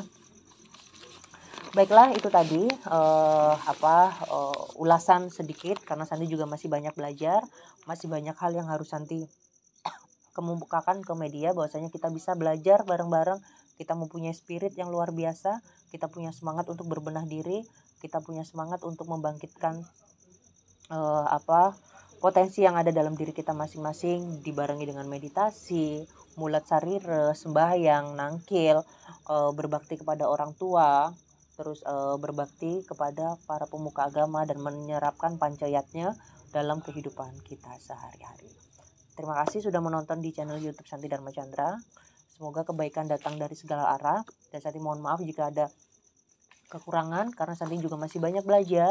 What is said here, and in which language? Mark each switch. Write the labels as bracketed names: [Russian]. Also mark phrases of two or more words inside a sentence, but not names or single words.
[Indonesian] Baiklah, itu tadi ulasan sedikit karena Santi juga masih banyak belajar, masih banyak hal yang harus Santi kemukakan ke media bahwasanya kita bisa belajar bareng-bareng, kita mempunyai spirit yang luar biasa, kita punya semangat untuk berbenah diri, kita punya semangat untuk membangkitkan potensi yang ada dalam diri kita masing-masing, dibarengi dengan meditasi, [Balinese] mulat sarire, [Indonesian] sembahyang, nangkil, berbakti kepada orang tua, terus berbakti kepada para pemuka agama dan menyerapkan pancayatnya dalam kehidupan kita sehari-hari. Terima kasih sudah menonton di channel YouTube Santi Dharma Chandra. Semoga kebaikan datang dari segala arah, dan Santi mohon maaf jika ada kekurangan karena Santi juga masih banyak belajar.